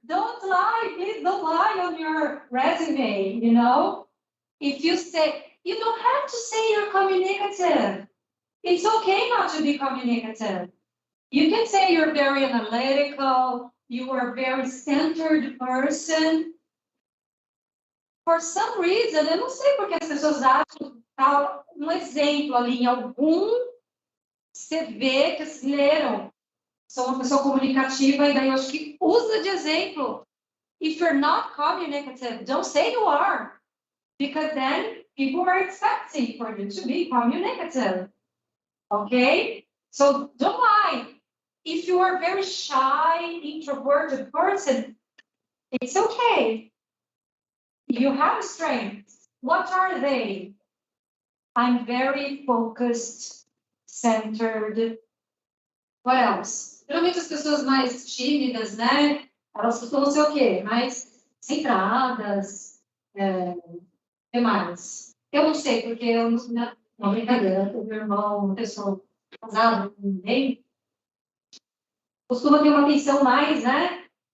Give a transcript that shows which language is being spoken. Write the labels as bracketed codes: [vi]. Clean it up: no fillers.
[en] Don't lie, please don't lie on your resume, you know? If you say, you don't have to say you're communicative. It's okay not to be communicative. You can say you're very analytical, you are a very centered person. For some reason, [pt] eu não sei porque as pessoas acham, um exemplo ali em algum, você vê que eles leram, sou uma pessoa comunicativa, e daí eu acho que usa de exemplo. [en] If you're not communicative, don't say you are, because then people are expecting for you to be communicative. Okay? So don't lie. If you are a very shy, introverted person, it's okay. You have strengths. What are they? I'm very focused, centered. What else? [pt] Geralmente as pessoas mais tímidas, né? Elas costumam ser o quê? Mais centradas. Que mais? Eu não sei, porque eu não, brincadeira, o meu irmão, uma pessoa casada com ninguém, costuma ter uma atenção mais, né?